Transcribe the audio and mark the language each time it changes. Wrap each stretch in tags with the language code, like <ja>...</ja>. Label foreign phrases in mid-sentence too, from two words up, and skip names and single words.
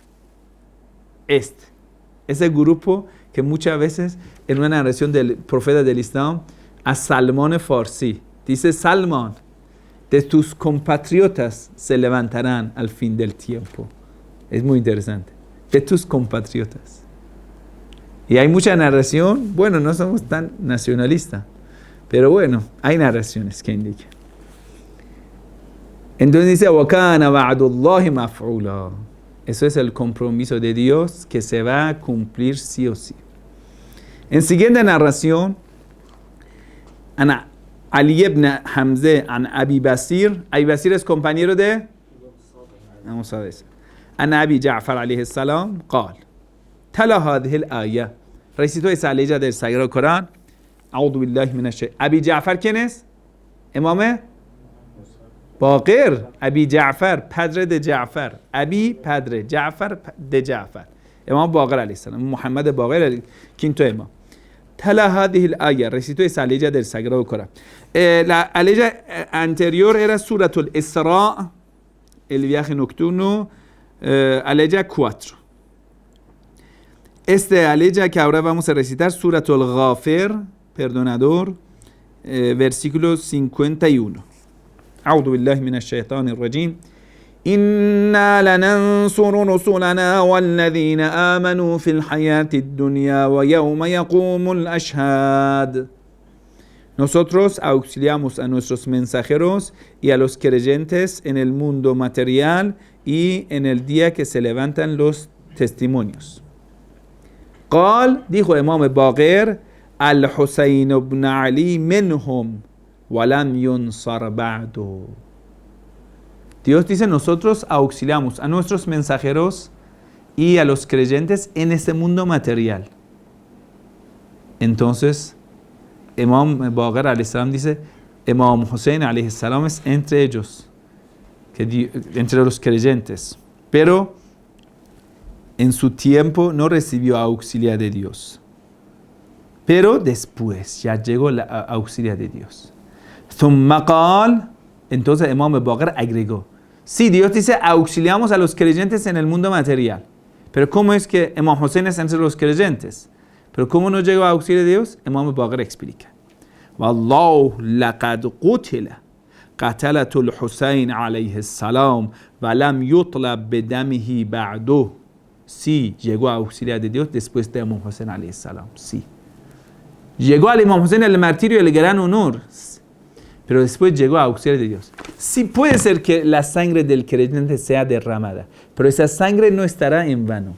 <es>Ese grupo que muchas veces en una narración del profeta del Islam, a Salmón Farsi, dice Salmón, de tus compatriotas se levantarán al fin del tiempo. Es muy interesante. De tus compatriotas. Y hay mucha narración. Bueno, no somos tan nacionalistas. Pero bueno, hay narraciones que indican. Entonces dice,</es> <ar>وَكَانَ وَعْدُ اللَّهِ مَفْعُولًا.</ar> <es>Eso es el compromiso de Dios que se va a cumplir sí o sí. En siguiente narración,</es> <ar>عن علي بن حمزة عن أبي بصير.</ar> <es>Abi Basir es compañero de... Vamos a ver.</es> <ar>عن أبي جعفر عليه السلام قال تلا هذه الآية.</ar> <es>Recitó esa ley del Sagrado Corán.</es> <ar>أعوذ بالله من الشيطان. Abi Ja'far,</ar> <es>¿quién es? Imam باقر. Abi Ja'far, padre de Ja'far. Abi, padre. Ja'far, de Ja'far. Imam باقر</es> <ar>عليه السلام.</ar> <es>Muhammad باقر, quinto imam.</es> <ar>تلا هذه الآية.</ar> <es>Recitó esa ley del Sagrado Corán. La ley anterior era Suratul Isra, el viaje nocturno, aleya 4. Este aleya que ahora vamos a recitar, Suratul Ghafir, perdonador, versículo 51.</es> <ar>أعوذ بالله من الشيطان الرجيم. إنا لننصر رسلنا والذين آمنوا في الحياة الدنيا ويوم يقوم الأشهاد.</ar> <es>Nosotros auxiliamos a nuestros mensajeros y a los creyentes en el mundo material y en el día que se levantan los testimonios.</es> <ar>قال, dijo Imam Baqir, الحسين بن علي منهم ولم ينصر بعد.</ar> <es>Dios dice, nosotros auxiliamos a nuestros mensajeros y a los creyentes en este mundo material. Entonces, Imam Baqir</es> <ar>عليه السلام</ar> <es>dice, Imam Hussein</es> <ar>عليه السلام</ar> <es>es entre ellos, entre los creyentes, pero en su tiempo no recibió auxilio de Dios. Pero después ya llegó la auxilio de Dios.</es> <ar>ثم قال,</ar> <es>entonces Imam Baqir agregó, sí, Dios dice, auxiliamos a los creyentes en el mundo material. Pero ¿cómo es que Imam Hussein es entre los creyentes? Pero ¿cómo no llegó a auxilio de Dios? Imam Baqir explica.</es> <ar>والله لقد قتل قتلة الحسين عليه السلام ولم يطلب بدمه بعد.</ar> <es>Sí, llegó a auxiliar de Dios después de Imam Hussein</es> <ar>عليه السلام.</ar> <es>Sí. Llegó al Imam Hussein el martirio y el gran honor. Pero después llegó a auxiliar de Dios. Sí, puede ser que la sangre del creyente sea derramada, pero esa sangre no estará en vano.</es>